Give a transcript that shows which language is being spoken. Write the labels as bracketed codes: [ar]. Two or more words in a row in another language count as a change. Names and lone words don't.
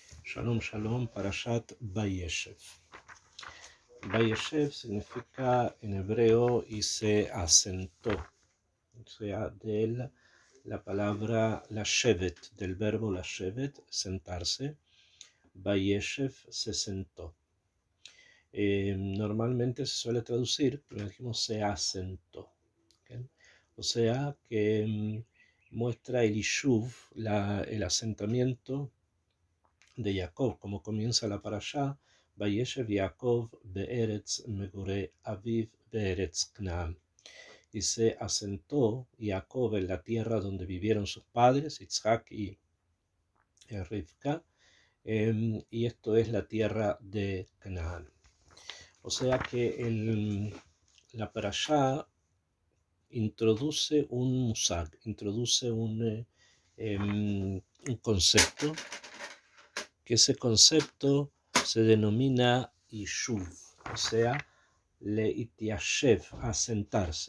[he] שלום, שלום, פרשת וישב. [es] Vayeshev significa en hebreo y se asentó. O sea, de él la palabra lashevet, del verbo lashevet, sentarse. Vayeshev se sentó. Normalmente se suele traducir, pero dijimos se asentó. ¿Okay? O sea que muestra el Ishuv, el asentamiento de Jacob, como comienza la parashá, [he] וישב יעקב בארץ מגורי אביו בארץ כנען. [es] Y se asentó Jacob en la tierra donde vivieron sus padres, Yitzhak y Rivka, y esto es la tierra de Canaán. O sea que la parashá introduce un musag, introduce un concepto, que ese concepto se denomina Yishuv, o sea, leitiashev, asentarse.